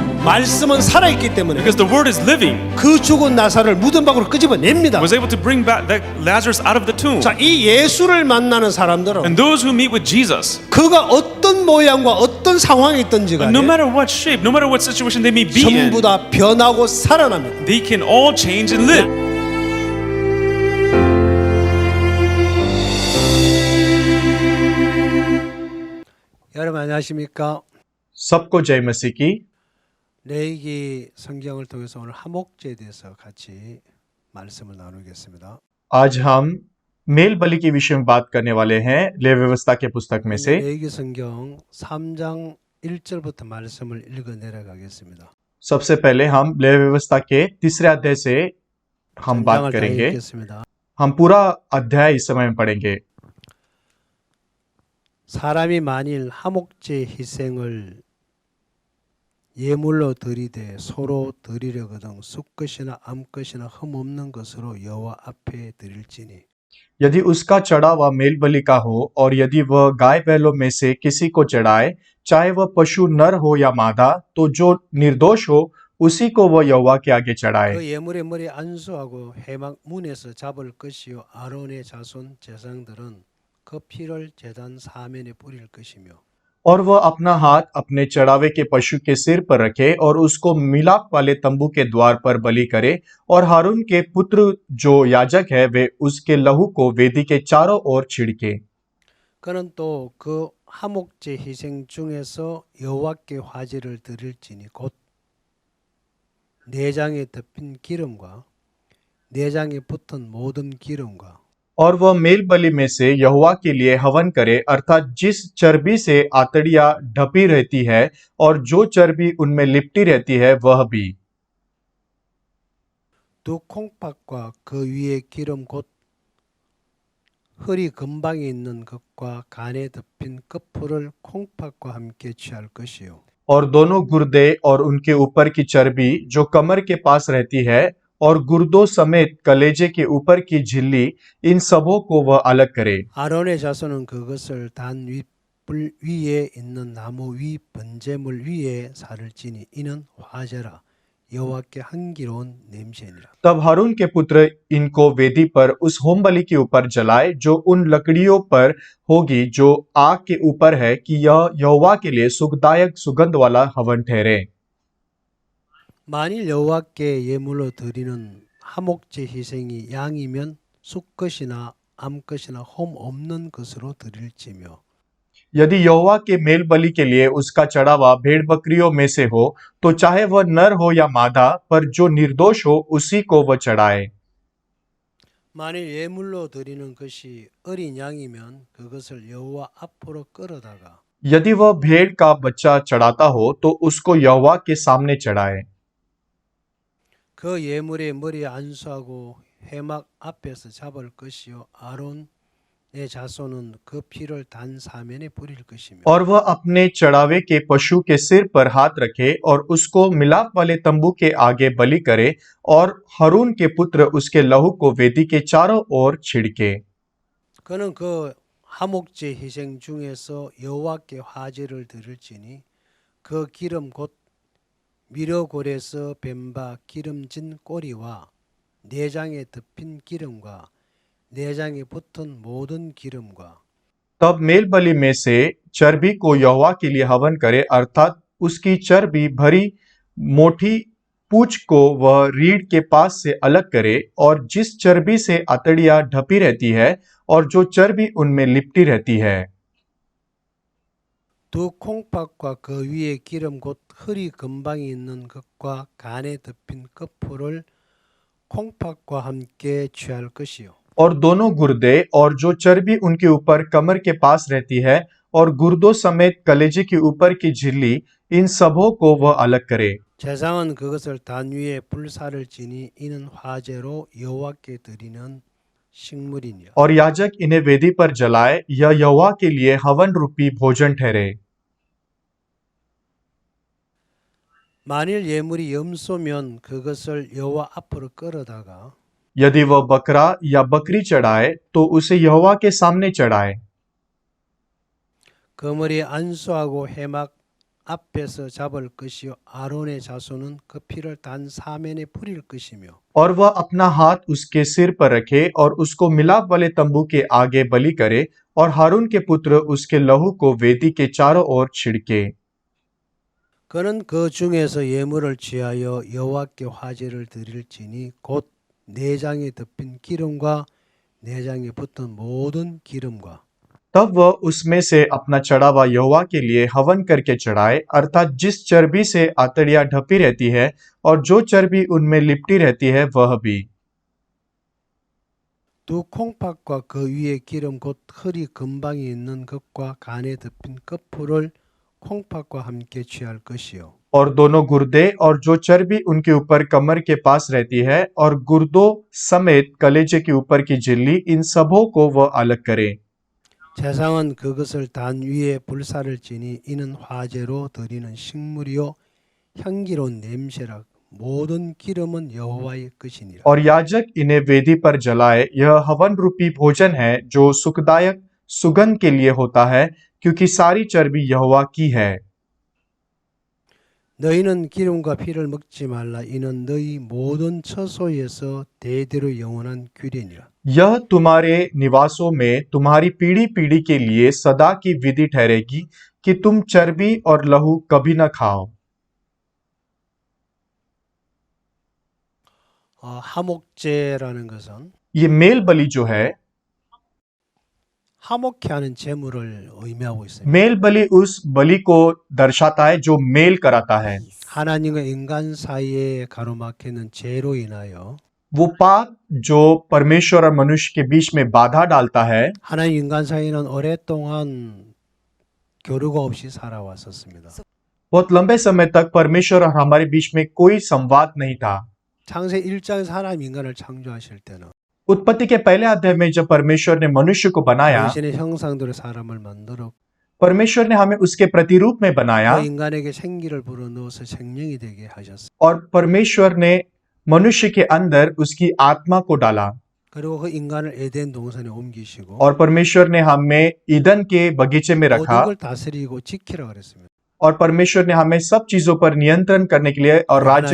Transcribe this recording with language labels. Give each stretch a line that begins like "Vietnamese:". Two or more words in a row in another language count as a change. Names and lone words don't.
Korean: 말씀은 살아있기 때문에
English: Because the word is living,
Korean: 그 죽은 나사를 무덤 밖으로 끄집어냅니다.
English: was able to bring back that Lazarus out of the tomb.
Korean: 자, 이 예수를 만나는 사람들은
English: And those who meet with Jesus,
Korean: 그가 어떤 모양과 어떤 상황에 있든지 간에
English: no matter what shape, no matter what situation they may be in,
Korean: 전부 다 변하고 살아납니다.
English: they can all change and live.
Korean: 여러분 안녕하십니까?
Hindi: सबको जय मसीह की।
Korean: 레위기 성경을 통해서 오늘 하목제에 대해서 같이 말씀을 나누겠습니다.
Hindi: आज हम मेल बलि के विषय में बात करने वाले हैं लेवी व्यवस्था के पुस्तक में से।
Korean: 레위기 성경 3장 1절부터 말씀을 읽어 내려가겠습니다.
Hindi: सबसे पहले हम लेवी व्यवस्था के तीसरे अध्याय से हम बात
Korean: 전장을 다
Hindi: करेंगे।
Korean: 읽겠습니다.
Hindi: हम पूरा अध्याय इस समय में पढ़ेंगे।
Korean: 사람이 만일 하목제 희생을 예물로 드리되 소로 드리려거든 숫것이나 암것이나 흠없는 것으로 여호와 앞에 드릴지니
Hindi: यदि उसका चढ़ावा मेल बलि का हो और यदि वह गाय बैलों में से किसी को चढ़ाए, चाहे वह पशु नर हो या मादा, तो जो निर्दोष हो उसी को वह यहोवा के आगे चढ़ाए।
Korean: 그 예물의 머리 안수하고 회막 문에서 잡을 것이요 아론의 자손 제사장들은 그 피를 제단 사면에 뿌릴 것이며
Hindi: और वह अपना हाथ अपने चढ़ावे के पशु के सिर पर रखे और उसको मिलाप वाले तंबू के द्वार पर बलि करे, और हारून के पुत्र जो याजक है वे उसके लहू को वेदी के चारों ओर छिड़के।
Korean: 그는 또 그 하목제 희생 중에서 여호와께 화제를 드릴지니 곧 내장에 덮인 기름과 내장에 붙은 모든 기름과
Hindi: और वह मेल बलि में से यहोवा के लिए हवन करे, अर्थात जिस चर्बी से आतड़ियां ढपी रहती है और जो चर्बी उनमें लिपटी रहती है वह भी।
Korean: 두 콩팥과 그 위에 기름 곧 허리 근방에 있는 것과 간에 덮인 끝풀을 콩팥과 함께 취할 것이요
Hindi: और दोनों गुर्दे और उनके ऊपर की चर्बी जो कमर के पास रहती है और गुर्दों समेत कलेजे के ऊपर की झिल्ली, इन सबों को वह अलग करे।
Korean: 아론의 자손은 그것을 단 윗불 위에 있는 나무 위 번제물 위에 살을지니 이는 화제라 여호와께 향기로운 냄새니라.
Hindi: तब हारून के पुत्र इनको वेदी पर उस होम बलि के ऊपर जलाए जो उन लकड़ियों पर होगी जो आग के ऊपर है, कि यह यहोवा के लिए सुखदायक सुगंध वाला हवन ठहरे।
Korean: 만일 여호와께 예물로 드리는 하목제 희생이 양이면 숫것이나 암것이나 홈 없는 것으로 드릴지며
Hindi: यदि यहोवा के मेल बलि के लिए उसका चढ़ावा भेड़ बकरियों में से हो, तो चाहे वह नर हो या मादा, पर जो निर्दोष हो उसी को वह चढ़ाए।
Korean: 만일 예물로 드리는 것이 어린 양이면 그것을 여호와 앞으로 끌어다가
Hindi: यदि वह भेड़ का बच्चा चढ़ाता हो तो उसको यहोवा के सामने चढ़ाए।
Korean: 그 예물의 머리에 안수하고 회막 앞에서 잡을 것이요 아론의 자손은 그 피를 단 사면에 뿌릴 것이며
Hindi: और वह अपने चढ़ावे के पशु के सिर पर हाथ रखे और उसको मिलाप वाले तंबू के आगे बलि करे, और हारून के पुत्र उसके लहू को वेदी के चारों ओर छिड़के।
Korean: 그는 그 하목제 희생 중에서 여호와께 화제를 드릴지니 그 기름 곧 미려골에서 뱀바 기름진 꼬리와 내장에 덮인 기름과 내장에 붙은 모든 기름과
Hindi: तब मेल बलि में से चर्बी को यहोवा के लिए हवन करे, अर्थात उसकी चर्बी भरी मोटी पूंछ को वह रीढ़ के पास से अलग करे, और जिस चर्बी से आतड़ियां ढपी रहती है और जो चर्बी उनमें लिपटी रहती है।
Korean: 두 콩팥과 그 위에 기름 곧 허리 근방에 있는 것과 간에 덮인 끝풀을 콩팥과 함께 취할 것이요
Hindi: और दोनों गुर्दे और जो चर्बी उनके ऊपर कमर के पास रहती है और गुर्दों समेत कलेजे के ऊपर की झिल्ली, इन सबों को वह अलग करे।
Korean: 제사장은 그것을 단 위에 불사를 지니 이는 화제로 여호와께 드리는 식물이니라.
Hindi: और याजक इन्हें वेदी पर जलाए, यह यहोवा के लिए हवन रूपी भोजन ठहरे।
Korean: 만일 예물이 염소면 그것을 여호와 앞으로 끌어다가
Hindi: यदि वह बकरा या बकरी चढ़ाए तो उसे यहोवा के सामने चढ़ाए।
Korean: 그 머리에 안수하고 회막 앞에서 잡을 것이요 아론의 자손은 그 피를 단 사면에 뿌릴 것이며
Hindi: और वह अपना हाथ उसके सिर पर रखे और उसको मिलाप वाले तंबू के आगे बलि करे और हारून के पुत्र उसके लहू को वेदी के चारों ओर छिड़के।
Korean: 그는 그 중에서 예물을 취하여 여호와께 화제를 드릴지니 곧 내장에 덮인 기름과 내장에 붙은 모든 기름과
Hindi: तब वह उसमें से अपना चढ़ावा यहोवा के लिए हवन करके चढ़ाए, अर्थात जिस चर्बी से आतड़ियां ढपी रहती है और जो चर्बी उनमें लिपटी रहती है वह भी।
Korean: 두 콩팥과 그 위에 기름 곧 허리 근방에 있는 것과 간에 덮인 끝풀을 콩팥과 함께 취할 것이요
Hindi: और दोनों गुर्दे और जो चर्बी उनके ऊपर कमर के पास रहती है और गुर्दों समेत कलेजे के ऊपर की झिल्ली, इन सबों को वह अलग करे।
Korean: 제상은 그것을 단 위에 불사를 지니 이는 화제로 드리는 식물이요 향기로운 냄새라 모든 기름은 여호와의 것이니라
Hindi: और याजक इन्हें वेदी पर जलाए, यह हवन रूपी भोजन है जो सुखदायक सुगंध के लिए होता है, क्योंकि सारी चर्बी यहोवा की है।
Korean: 너희는 기름과 피를 먹지 말라 이는 너희 모든 처소에서 대대로 영원한 규례니라
Hindi: यह तुम्हारे निवासों में तुम्हारी पीढ़ी पीढ़ी के लिए सदा की विधि ठहरेगी कि तुम चर्बी और लहू कभी न खाओ।
Korean: 하목제라는 것은
Hindi: ये मेल बलि जो है,
Korean: 하목케 하는 제물을 의미하고 있습니다.
Hindi: मेल बलि उस बलि को दर्शाता है जो मेल कराता है।
Korean: 하나님과 인간 사이에 가로막히는 죄로 인하여
Hindi: वो पाप जो परमेश्वर और मनुष्य के बीच में बाधा डालता है,
Korean: 하나님 인간 사이는 오랫동안 교류가 없이 살아왔었습니다.
Hindi: बहुत लंबे समय तक परमेश्वर और हमारे बीच में कोई संवाद नहीं था।
Korean: 창세 1장에서 하나님 인간을 창조하실 때는
Hindi: उत्पत्ति के पहले अध्याय में जब परमेश्वर ने मनुष्य को बनाया,
Korean: 당신의 형상대로 사람을 만들어
Hindi: परमेश्वर ने हमें उसके प्रतिरूप में बनाया
Korean: 그 인간에게 생기를 불어넣어서 생명이 되게 하셨어요.
Hindi: और परमेश्वर ने मनुष्य के अंदर उसकी आत्मा को डाला
Korean: 그리고 그 인간을 에덴 동산에 옮기시고
Hindi: और परमेश्वर ने हमें ईदन के बगीचे में
Korean: 모든
Hindi: रखा
Korean: 걸 다스리고 지키라 그랬습니다.
Hindi: और परमेश्वर ने हमें सब चीजों पर नियंत्रण करने के लिए और राज्य